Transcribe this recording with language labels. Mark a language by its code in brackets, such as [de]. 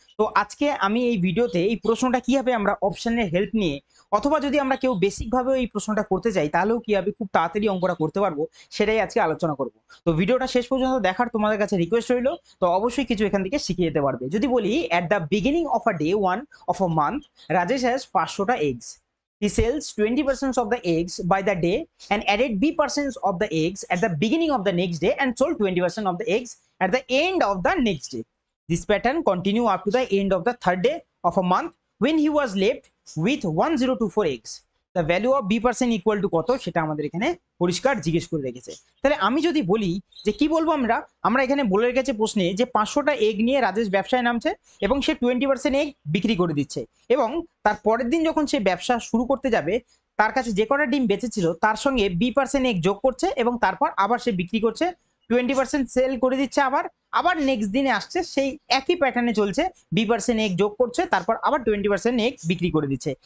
[bn] তো আজকে আমি এই ভিডিওতে এই প্রশ্নটা কিভাবে আমরা অপশনের হেল্প নিয়ে, অথবা যদি আমরা কেউ বেসিক ভাবে এই প্রশ্নটা করতে চাই, তাহলেও কিভাবে খুব তাড়াতাড়ি অঙ্কটা করতে পারবো, সেটাই আজকে আলোচনা করব। তো ভিডিওটা শেষ পর্যন্ত দেখার তোমাদের কাছে রিকোয়েস্ট রইল। তো অবশ্যই কিছু এখান থেকে শিখে যেতে পারবে। যদি বলি, [en] At the beginning of a day 1 of a month, Rajesh has 500টা eggs. He sells 20% of the eggs by the day and added B% of the eggs at the beginning of the next day and sold 20% of the eggs at the end of the next day. This pattern continued up to the end of the third day of a month when he was left with 1024 eggs. The value of B% equal to [bn] কত, সেটা আমাদের এখানে পরিষ্কার জিজ্ঞেস করে রেখেছে। তাহলে আমি যদি বলি যে কি বলবো, আমরা এখানে বলে রেখেছে প্রশ্নে যে 500টা এগ নিয়ে রাজেশ ব্যবসায় নামছে এবং সে 20% এগ বিক্রি করে দিচ্ছে, এবং তার পরের দিন যখন সে ব্যবসা শুরু করতে যাবে, তার কাছে যে কটা ডিম বেঁচেছিল তার সঙ্গে B% এগ যোগ করছে এবং তারপর আবার সে বিক্রি করছে, 20% সেল করে দিচ্ছে, আবার আবার নেক্সট দিনে আসছে, সেই একই প্যাটার্নে চলছে, B% এগ যোগ করছে, তারপর আবার 20% এগ বিক্রি করে দিচ্ছে।